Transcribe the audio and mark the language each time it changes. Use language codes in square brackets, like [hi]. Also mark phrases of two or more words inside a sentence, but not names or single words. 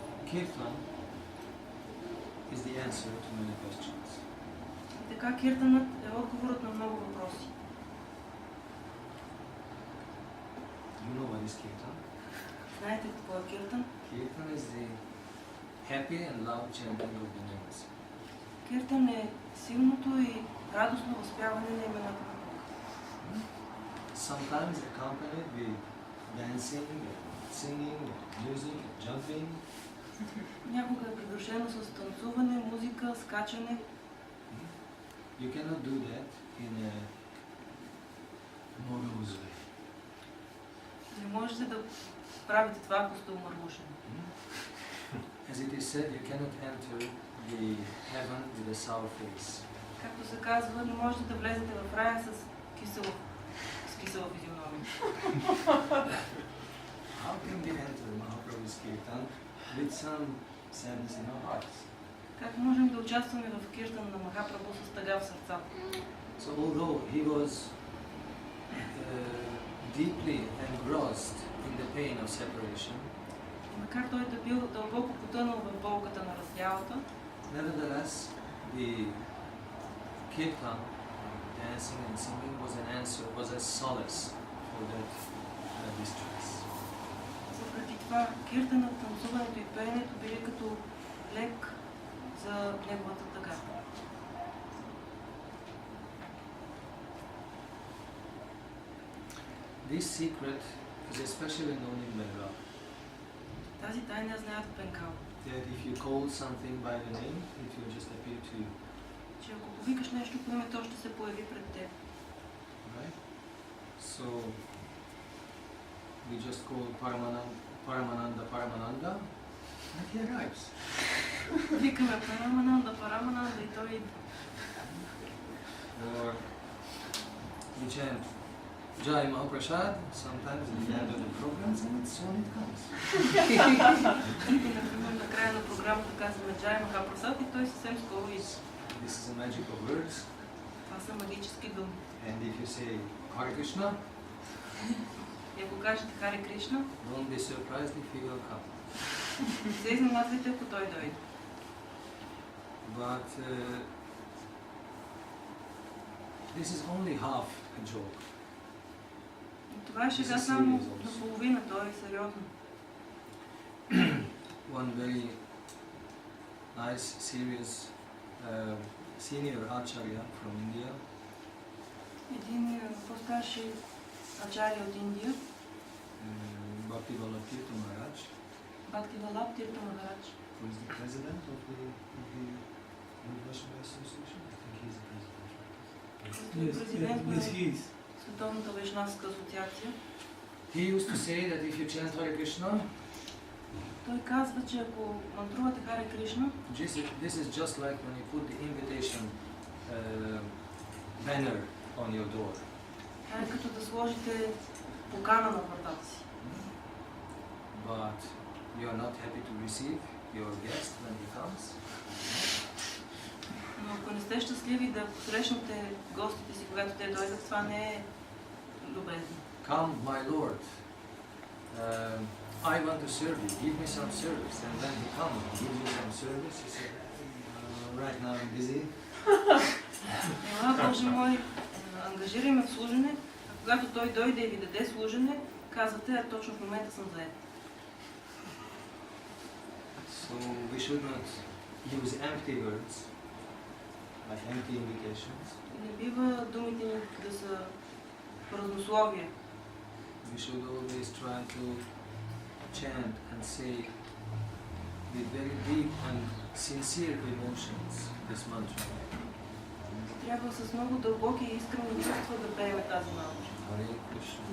[en] Kirtan is the answer to many questions. [bg] И така киртанът е отговорът на много въпроси. [en] You know what is Kirtan? [bg] Знаете какво е киртан? [en] Kirtan is the happy and loud chanting of the names. [bg] Киртан е силното и радостно възпяване на имената на Бога. [en] Sometimes accompanied with dancing, singing, music, jumping. [bg] Някога е придружено с танцуване, музика, скачане. [en] You cannot do that in a morose way. [bg] Не можете да правите това, ако сте умърмушени. [en] As it is said, you cannot enter the heaven with a sour face. [bg] Както се казва, не можете да влезете в рая с кисела физиономия. [en] How can we enter Mahaprabhu's Kirtan with some sadness in our hearts? [bg] Как можем да участваме в киртан на Махапрабху с тъга в сърцата? [en] So although he was deeply engrossed in the pain of separation, [bg] Макар той да бил дълбоко потънал в болката на раздялата, [en] nevertheless the Kirtan, dancing and singing, was an answer, was a solace for that distress. [bg] въпреки това киртанът, танцуването и пеенето били като лек за неговата тъга. [en] This secret is especially known in Bengal. [bg] Тази тайна знаят в Бенгал, [en] That if you call something by the name, it will just appear to you. [bg] че ако повикаш нещо по име, то ще се появи пред теб. [en] Right? So we just call Paramananda, and he arrives. [bg] Викаме Парамананда и той идва. [en] Or we chant Jai Mahaprasad, sometimes at the end of the programs, and so on it comes. [bg] И, например, на края на програмата казваме Джай Махапрасад и той съвсем скоро идва. [en] This is a magic of words. [bg] Това са магически думи. [en] And if you say Hare Krishna, [bg] И ако кажете Харе Кришна, [en] don't be surprised if he will come. [bg] не се изненадвайте, ако той дойде. [en] But this is only half a joke. [bg] И това е шега само наполовина, то е сериозно. [en] One very nice, serious senior acharya from India [bg] Един по-старши ачаря от Индия, [en] Bhakti-Tirtha Maharaj, B.K.Tirtha Maharaj, who is the president of the International Association. I think he is the president. [bg] който е президент на Световната вайшнавска асоциация. [en] He used to say that if you chant Hare Krishna, [bg] Той казва, че ако мантрувате Харе Кришна, [en] this is just like when you put the invitation banner on your door. [bg] това е като да сложите покана на вратата си. [en] But you are not happy to receive your guest when he comes. [bg] Но ако не сте щастливи да посрещнете гостите си, когато те дойдат, това не е любезно. [en] Come, my lord. I want to serve you. Give me some service. And then he comes and gives you some service. You say, right now I'm busy. [bg] Ела, Боже мой, ангажирай ме в служене, а когато той дойде и ви даде служене, казвате, а точно в момента съм заед. [en] So we should not use empty words, like empty invitations. [bg] Не бива думите ни да са празнословия. [en] We should always try to chant and say with very deep and sincere emotions this mantra. [bg] Трябва с много дълбоки и искрени чувства да пеем тази мантра. [en] Hare Krishna.